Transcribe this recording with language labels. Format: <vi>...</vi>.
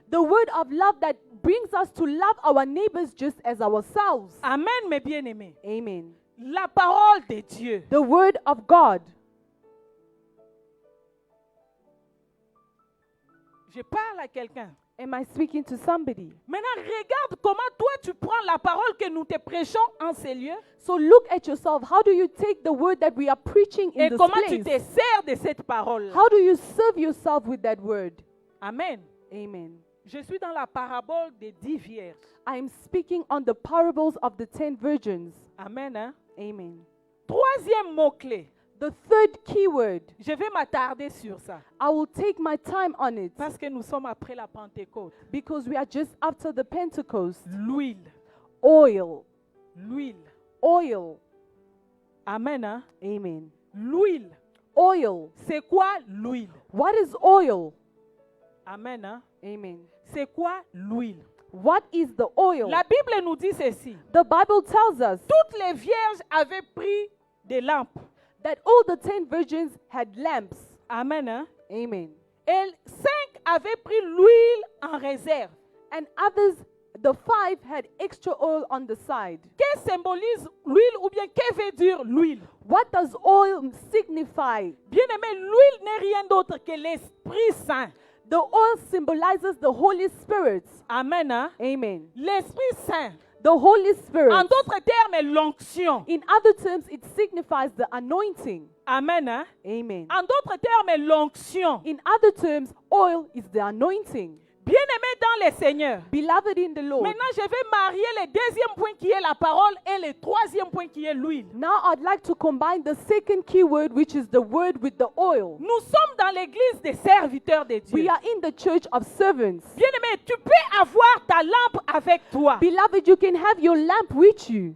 <en>The word of love that brings us to love our neighbors just as ourselves.</en> <fr>Amen, mes bien-aimés. Amen. La parole de Dieu.</fr> <en>The word of God.</en> <fr>Je parle à quelqu'un.</fr> <en>Am I speaking to somebody?</en> <fr>Maintenant, regarde comment toi tu prends la parole que nous te prêchons en ces lieux</fr> <en>So look at yourself. How do you take the word that we are preaching in</en> <fr>et</fr> <en>this</en> <fr>comment tu te</fr> <en>place?</en> <fr>sers de cette parole.</fr> <en>How do you serve yourself with that word? Amen. Amen.</en> <fr>Je suis dans la parabole des 10 vierges.</fr> <en>I am speaking on the parables of the 10 virgins. Amen. Hein? Amen.</en> <fr>Troisième mot-clé.</fr> <en>The third keyword,</en> <fr>Je vais m'attarder sur ça</fr> <en>I will take my time on it</en> <fr>parce que nous sommes après la Pentecôte.</fr> <en>because we are just after the Pentecost.</en> <fr>L'huile.</fr> <en>Oil.</en> <fr>L'huile.</fr> <en>Oil. Amen. Hein? Amen.</en> <fr>L'huile.</fr> <en>Oil.</en> <fr>C'est quoi l'huile?</fr> <en>What is oil? Amen. Hein? Amen.</en> <fr>C'est quoi l'huile?</fr> <en>What is the oil?</en> <fr>La Bible nous dit ceci.</fr> <en>The Bible tells us</en> <fr>Toutes les vierges avaient pris des lampes.</fr> <en>that all the 10 virgins had lamps. Amen. Hein? Amen.</en> <fr>Et 5 avaient pris l'huile en réserve.</fr> <en>And others, the 5 had extra oil on the side.</en> <fr>Que symbolise l'huile ou bien que veut dire l'huile?</fr> <en>What does oil signify?</en> <fr>Bien-aimé, l'huile n'est rien d'autre que l'Esprit Saint.</fr> <en>The oil symbolizes the Holy Spirit. Amen. Hein? Amen.</en> <fr>L'Esprit Saint.</fr> <en>The Holy Spirit.</en> <fr>En d'autres termes, l'onction.</fr> <en>In other terms, it signifies the anointing. Amen. Hein? Amen.</en> <fr>En d'autres termes, l'onction.</fr> <en>In other terms, oil is the anointing.</en> <fr>Bien-aimé dans le Seigneur.</fr> <en>Beloved in the Lord.</en> <fr>Maintenant, je vais marier le deuxième point qui est la parole et le troisième point qui est l'huile.</fr> <en>Now I'd like to combine the second key word, which is the word, with the oil.</en> <fr>Nous sommes dans l'église des serviteurs de Dieu.</fr> <en>We are in the church of servants.</en> <fr>Bien-aimé, tu peux avoir ta lampe avec toi,</fr> <en>Beloved, you can have your lamp with you,</en>